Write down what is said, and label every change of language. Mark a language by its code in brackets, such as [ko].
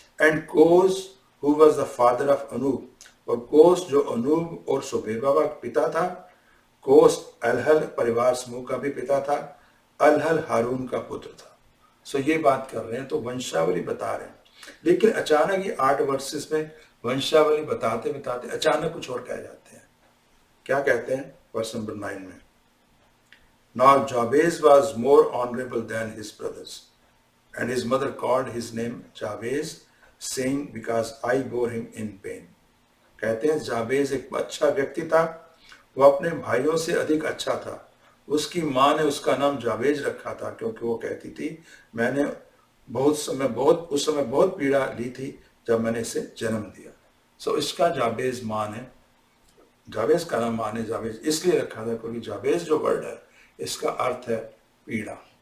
[en] and Kos who was the father of Anoob, [hi] और कोस जो अनूब और सोबेबा का पिता था। कोस अलहल परिवार समूह का भी पिता था। अलहल हारून का पुत्र था। सो ये बात कर रहे हैं, तो वंशावली बता रहे हैं। लेकिन अचानक ये 8 वर्सेस में वंशावली बताते बताते अचानक कुछ और कह जाते हैं। क्या कहते हैं? वर्स नंबर 9 में, [en] Now Jabez was more honorable than his brothers, and his mother called his name Jabez, saying, because I bore him in pain. [hi] कहते हैं जाबेज एक अच्छा व्यक्ति था, वो अपने भाइयों से अधिक अच्छा था। उसकी माँ ने उसका नाम जाबेज रखा था, क्योंकि वो कहती थी मैंने उस समय बहुत पीड़ा ली थी जब मैंने इसे जन्म दिया। सो इसका जाबेज माँ ने, जाबेज का नाम माँ ने जाबेज इसलिए रखा था क्योंकि जाबेज जो वर्ड है इसका अर्थ है पीड़ा।